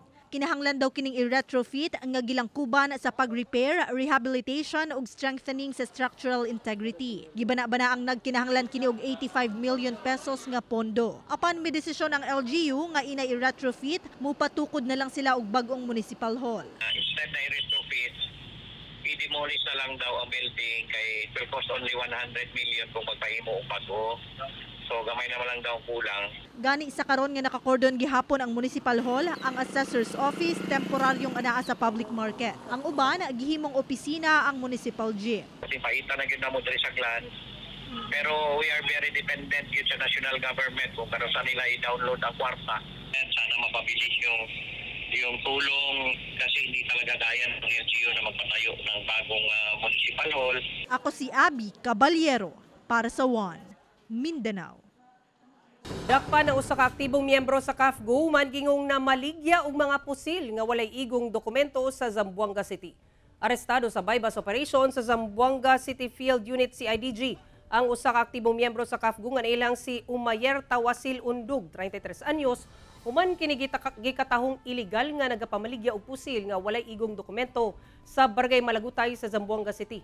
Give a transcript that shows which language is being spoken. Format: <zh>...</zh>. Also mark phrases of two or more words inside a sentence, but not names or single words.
<ceb>Kinahanglan daw kining i-retrofit nga gilangkuban sa pag-repair, rehabilitation ug strengthening sa</ceb> <en>structural integrity.</en> <ceb>Gibana-bana ang nagkinahanglan kini og 85 million pesos nga pondo. Apan may desisyon ang LGU nga ina i-retrofit, mupatukod na lang sila og bag-ong</ceb> <en>municipal hall.</en> <ceb>Instead na i-retrofit, i-demolish na lang daw ang building kay</ceb> <en>it will cost only 100 million</en> <ceb>kung magpahimo og bago. So gamay naman lang daw kulang. Gani sa karon nga nakakordon gihapon ang</ceb> <en>municipal hall,</en> <ceb>ang assessor's office temporaryong anaa sa</ceb> <en>public market.</en> <ceb>Ang uban gihimong opisina ang</ceb> <en>municipal gym.</en> <ceb>Kasi paita na gyud namo diri sa Glan.</ceb> <tl>Pero</tl> <en>we are very dependent</en> <ceb>gyud sa</ceb> <en>national government</en> <ceb>kung kano sa nila i-download ang kwarta</ceb> <tl>Sana mapabilis yung tulong kasi hindi talaga kaya ng LGU na magpatayo ng bagong</tl> <en>municipal hall.</en> <ceb>Ako si Abby Caballero para sa One Mindanao. Dakpa ng usa ka aktibong miyembro sa CAFGO man gingong na maligya og mga pusil nga walay igong dokumento sa Zamboanga City. Arestado sa bypass operation sa Zamboanga City Field Unit CIDG ang usa ka aktibong miyembro sa CAFGO nga nailang si Umayer Tawasil Undug, 33 anyos, human kini gikatahong illegal nga nagapamaligya og pusil nga walay igong dokumento sa Barangay Malagutay sa Zamboanga City.</ceb>